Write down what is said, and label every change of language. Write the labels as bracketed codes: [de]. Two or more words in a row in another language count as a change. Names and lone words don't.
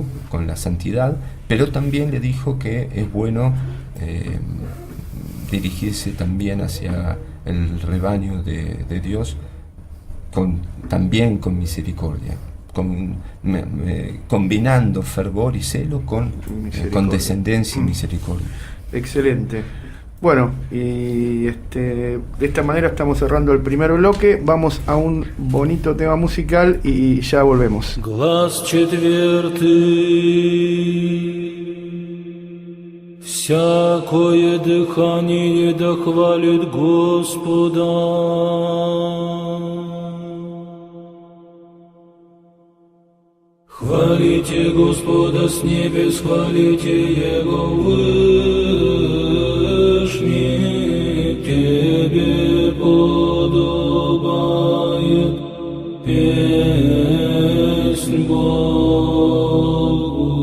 [es] Con la santidad, pero también le dijo que es bueno dirigirse también hacia el rebaño de Dios también con misericordia, combinando fervor y celo con descendencia y misericordia. Excelente. Bueno, y de esta manera estamos cerrando el primer bloque. Vamos a un bonito tema musical y ya volvemos. [cu] Глаз четвертый Всякое дыхание да хвалит Господа. Хвалите Господа с небес, хвалите Его вышний, Тебе подобает песнь Богу.